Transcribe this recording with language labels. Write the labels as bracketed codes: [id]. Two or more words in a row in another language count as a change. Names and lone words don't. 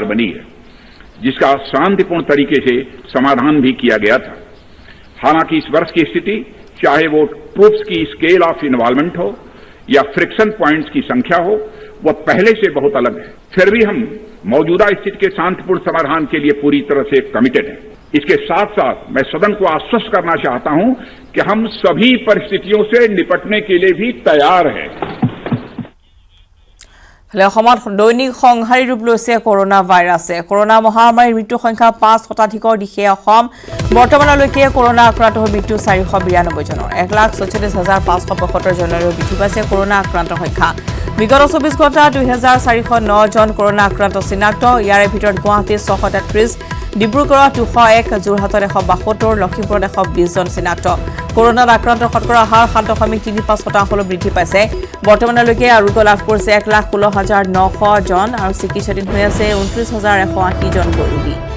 [hi] बनी है जिसका शांतिपूर्ण तरीके से समाधान भी किया गया था हालांकि इस वर्ष की स्थिति चाहे वो ट्रूप्स की [en] scale of involvement [hi] हो या [en] friction points [hi] की संख्या हो वह पहले से बहुत अलग है फिर भी हम मौजूदा स्थिति के शांतिपूर्ण समाधान के लिए पूरी तरह से कमिटेड हैं इसके साथ साथ मैं सदन को आश्वस्त करना चाहता हूं कि हम सभी परिस्थितियों से निपटने के लिए भी तैयार हैं [as] হলে অসমত দৈনিক সংহাৰী ৰূপ লৈছে কৰোনা ভাইৰাছে কৰোনা মহামাৰীৰ মৃত্যু সংখ্যা 5 শতাধিকৰ দিশে অসম বৰ্তমানলৈকে কৰোনা আক্ৰান্ত হৈ মৃত্যু 492 জনৰ 1,46,575 জনলৈ বৃদ্ধি পাইছে কৰোনা আক্ৰান্তৰ সংখ্যা বিগত 24 ঘণ্টা 2,409 জন কৰোনা আক্ৰান্ত চিনাক্ত ইয়াৰে ভিতৰত গুৱাহাটীত 633 ডিব্ৰুগড়ত 201 যোৰহাটত 172 লখিমপুৰত 120 জন চিনাক্ত কৰোনাত আক্ৰান্ত শতকৰা হাৰ 7.35% বৃদ্ধি পাইছে বৰ্তমানলৈকে আৰোগ্য লাভ কৰিছে 1,16,900 জন আৰু চিকিৎসাধীন হৈ আছে 29,180 জন ৰোগী